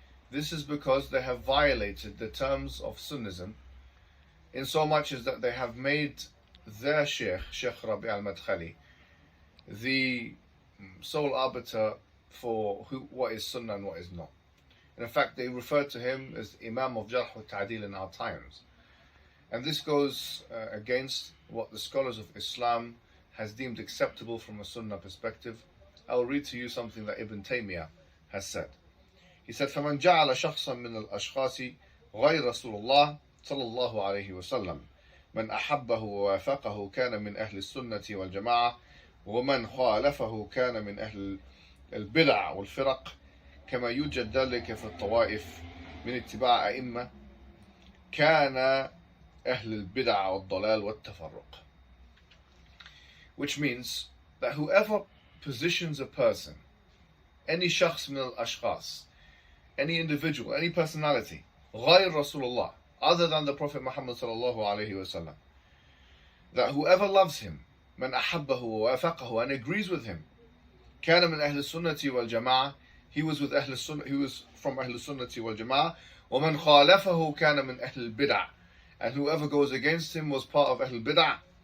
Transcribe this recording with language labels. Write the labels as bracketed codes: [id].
[en] This is because they have violated the terms of Sunnism in so much as that they have made their Sheikh Rabi al-Madkhali, the sole arbiter for what is Sunnah and what is not. And in fact, they refer to him as Imam of Jarh wa Ta'dil in our times. And this goes against what the scholars of Islam has deemed acceptable from a Sunnah perspective. I'll read to you something that Ibn Taymiyyah has said. He said, [ar] فَمَنْ جَعَلَ شَخْصًا مِنَ الْأَشْخَاصِ غَيْرَ رَسُولُ اللَّهِ صلى الله عليه وسلم من أحبه ووافقه كان من أهل السنة والجماعة ومن خالفه كان من أهل البدع والفرق كما يوجد ذلك في الطوائف من اتباع أئمة كان أهل البدع والضلال والتفرق. [en] Which means that whoever positions a person, any shakhs min al-ashkhas, any individual, any personality, [ar] غير رسول الله, [en] other than the Prophet Muhammad sallallahu alayhi wasallam, that whoever loves him, [ar] من أحبه ووافقه, [en] and agrees with him, [ar] كان من أهل السنة والجماعة, [en] he was with أهل السنة, he was from [ar] أهل السنة والجماعة, ومن خالفه كان من أهل البدع, [en] and whoever goes against him was part of Ahl Bid'ah.